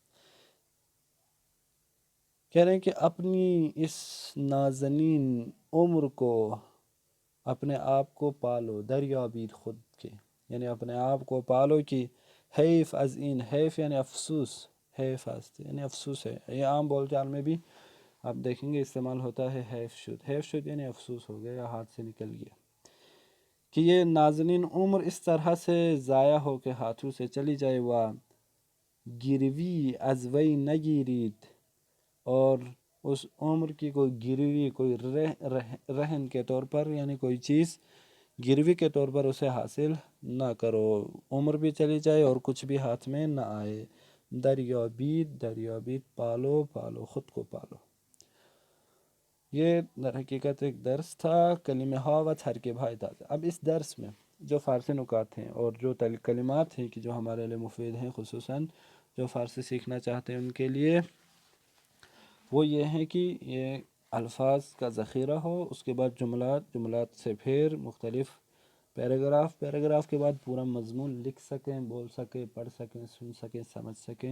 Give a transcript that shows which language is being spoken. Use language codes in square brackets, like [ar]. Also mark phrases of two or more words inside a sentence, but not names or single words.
[ur] کہہ رہے ہیں کہ اپنی اس نازنین عمر کو، اپنے آپ کو پالو. [fa] دریابید خود [ur] کے یعنی اپنے آپ کو پالو کہ [fa] حیف از این، [ur] حیف یعنی افسوس، [fa] حیف است [ur] یعنی افسوس ہے. یہ عام بول چال میں بھی آپ دیکھیں گے استعمال ہوتا ہے [fa] حیف شد. حیف شد [ur] یعنی افسوس ہو گیا یا ہاتھ سے نکل گیا، کہ یہ نازنین عمر اس طرح سے ضائع ہو کے ہاتھوں سے چلی جائے. [fa] و گروی از وی نگیرید، [ur] اور اس عمر کی کوئی گروی، کوئی رہن کے طور پر، یعنی کوئی چیز گروی کے طور پر اسے حاصل نہ کرو. عمر بھی چلی جائے اور کچھ بھی ہاتھ میں نہ آئے. [fa] دریابید، دریابید [ur] پالو، پالو خود کو پالو. یہ در حقیقت ایک درس تھا [fa] کلمہ ها و ترکیب های تازه. [ur] اب اس درس میں جو فارسی نکات ہیں اور جو کلمات ہیں کہ جو ہمارے لیے مفید ہیں، خصوصاً جو فارسی سیکھنا چاہتے ہیں ان کے لیے، وہ یہ ہیں کہ یہ الفاظ کا ذخیرہ ہو، اس کے بعد جملات سے پھر مختلف پیراگراف کے بعد پورا مضمون لکھ سکیں، بول سکیں، پڑھ سکیں، سن سکیں، سمجھ سکیں.